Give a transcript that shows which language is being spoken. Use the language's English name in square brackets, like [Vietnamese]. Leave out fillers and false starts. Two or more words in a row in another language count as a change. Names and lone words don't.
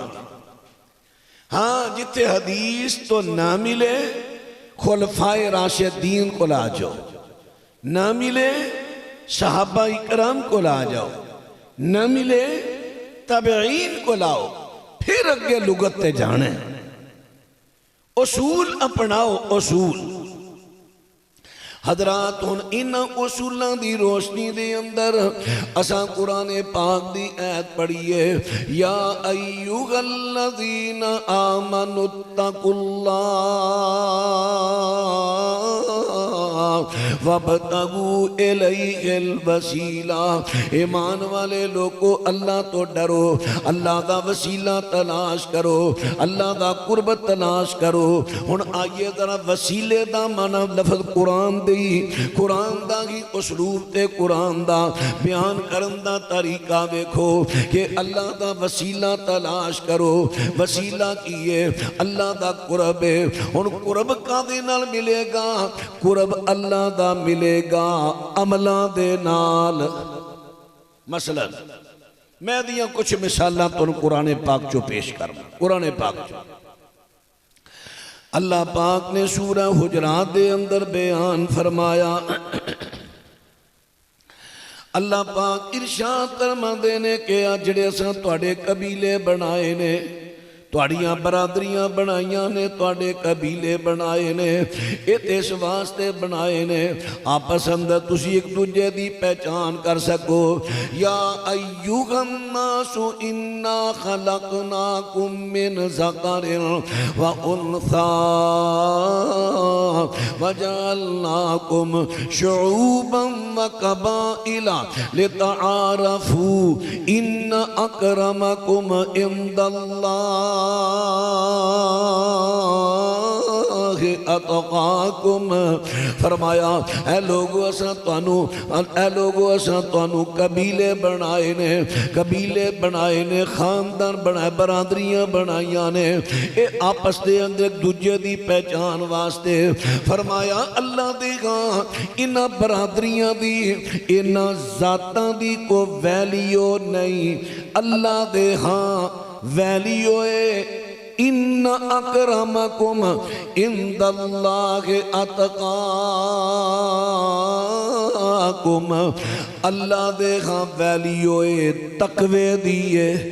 [Punjabi] ہاں جتے حدیث تو نہ ملے خلفائے راشدین کو لا جاؤ، نہ ملے صحابہ اکرام کو لا جاؤ، نہ ملے تابعین کو لاؤ، پھر اگے لغت تے جانے اصول اپناؤ۔ اصول حضرات ہن انہاں اصولاں دی روشنی دے اندر اساں قرآن پاک دی آیت پڑھیے [Arabic] یا ایھا الذین آمنوا اتقوا اللہ وابتغوا الیہ الوسیلہ، [Punjabi] ایمان والے لوگو اللہ تو ڈرو، اللہ دا وسیلہ تلاش کرو، اللہ دا قرب تلاش کرو۔ ہن آئیے ذرا وسیلے دا معنی لفظ قرآن دی، قرآن دا ہی اسلوب تے قرآن دا بیان کرن دا طریقہ دیکھو کہ اللہ دا وسیلہ تلاش کرو۔ وسیلہ کیے اللہ دا قرب ہے۔ ہن قرب کا دے نال ملے گا؟ قرب اللہ دا ملے گا عملاں دے نال۔ مثلا میں دیاں کچھ مثالاں تو قرآن پاک چو پیش کرنا۔ قرآن پاک چو اللہ پاک نے سورہ حجرات دے اندر بیان فرمایا، اللہ پاک ارشاد فرماندے نے کہ جڑے اساں تواڈے قبیلے بنائے نے، تواڈیاں برادریاں بنائیاں نے، تواڈے قبیلے بنائے نے، اس واسطے بنائے نے آپس اندر تسی ایک دوجے دی پہچان کر سکو۔ [Arabic] یا ایھا الناس انا خلقناکم من ذکر و انثی وجعلناکم شعوبا و قبائل لتعارفوا ان اکرمکم عند اللہ اتقاکم۔ [Punjabi] فرمایا اے لوگو اساں تانوں قبیلے بنائے نے، قبیلے بنائے نے، خاندان بنائے، برادریاں بنائیاں نے، اے آپس دے اندر ایک دوجے دی پہچان واسطے۔ فرمایا اللہ دے ہاں انہاں برادریاں دی، انہاں ذاتاں دی کو ویلیو نہیں، اللہ دے ہاں ویلیو ہے [Arabic] ان اکرمکم عند اللہ اتقاکم۔ [Punjabi] اللہ دے ہاں ویلیو ہے تقوی دیئے۔